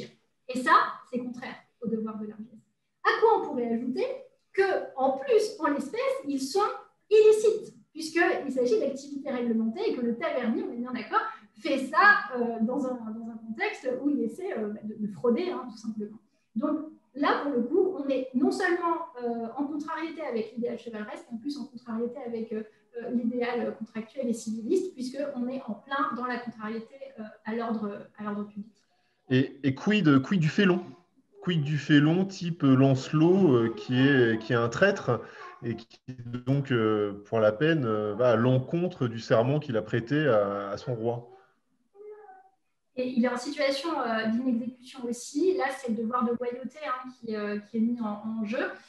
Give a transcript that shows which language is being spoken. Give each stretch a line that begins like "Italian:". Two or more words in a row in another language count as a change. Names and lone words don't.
French: Et ça, c'est contraire au devoir de largesse. À quoi on pourrait ajouter qu'en plus, en l'espèce, ils sont illicites, puisqu'il s'agit d'activités réglementées et que le tavernier, on est bien d'accord, fait ça dans un contexte où il essaie de frauder, tout simplement. Donc là, pour le coup, on est non seulement en contrariété avec l'idéal chevaleresque, en plus en contrariété avec l'idéal contractuel et civiliste, puisqu'on est en plein dans la contrariété à l'ordre public. Et quid du félon? Quid du félon type Lancelot, qui est un traître et qui, donc, pour la peine, va à l'encontre du serment qu'il a prêté à son roi? Et il est en situation d'inexécution aussi. Là, c'est le devoir de loyauté qui est mis en jeu.